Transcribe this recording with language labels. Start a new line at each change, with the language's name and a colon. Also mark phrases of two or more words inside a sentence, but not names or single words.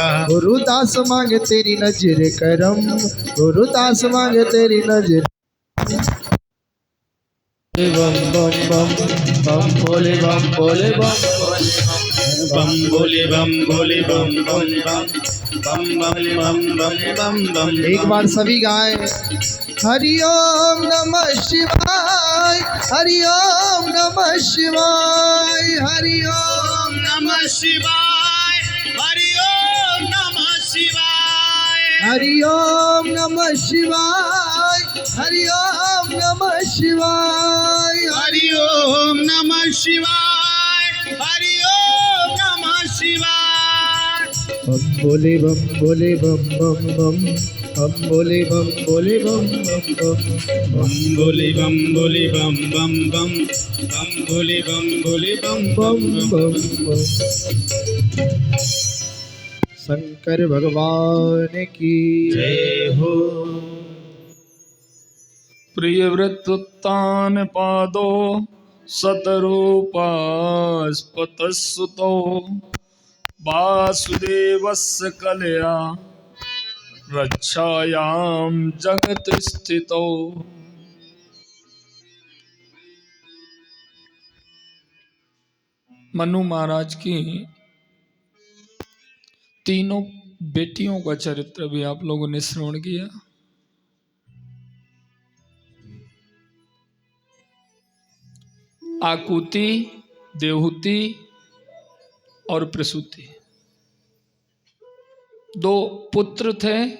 Hindi: गुरुदास मांगे तेरी नजर करम, गुरुदास मांगे तेरी नजर। बम बम बम बम भोले बम भोले बम बम भोले बम भोले बम बम बम, बम बम बम बम बम बम। एक बार सभी गाएं।
Sanskrit: हरि ओम नमः शिवाय, हरि ओम नमः शिवाय, हरि ओम नमः शिवाय, हरि ओम नमः शिवाय। हरि ओम नमः शिवाय, हरि ओम नमः शिवाय, हरि ओम नमः शिवाय, हरि ओम नमः शिवाय।
Hindi: बम भोले बम भोले बम बम बम बम भोले बम भोले बम बम बम बम भोले बम भोले बम बम बम बम भोले बम भोले बम बम बम बम बम बम। शंकर भगवान की जय हो।
Sanskrit: प्रियव्रतोत्तान पादो शतरूपास्पतस्सुतो वासुदेवस्य कलया रक्षायां जगत स्थितो।
Hindi: मनु महाराज की तीनों बेटियों का चरित्र भी आप लोगों ने श्रवण किया। आकुति, देवहूति और प्रसूति, दो पुत्र थे।